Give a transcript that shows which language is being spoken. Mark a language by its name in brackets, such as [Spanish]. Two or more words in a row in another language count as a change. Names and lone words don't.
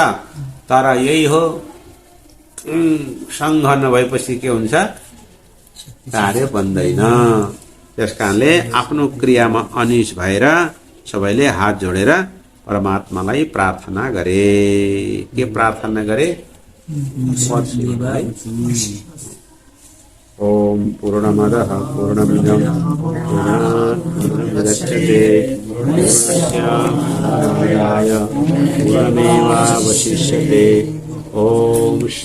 [Nepali] तर यही हो, संघ नभएपछि के हुन्छ? कार्य बन्दैन। त्यसकारणले आफ्नो क्रियामा अनिश भएर सबैले हात जोडेर परमात्मालाई प्रार्थना गरे। के प्रार्थना गरे? [Sanskrit] ओम पूर्णमदः पूर्णमिदं पूर्णात् पूर्णमुदच्यते पूर्णस्य पूर्णमेवावशिष्यते। ओम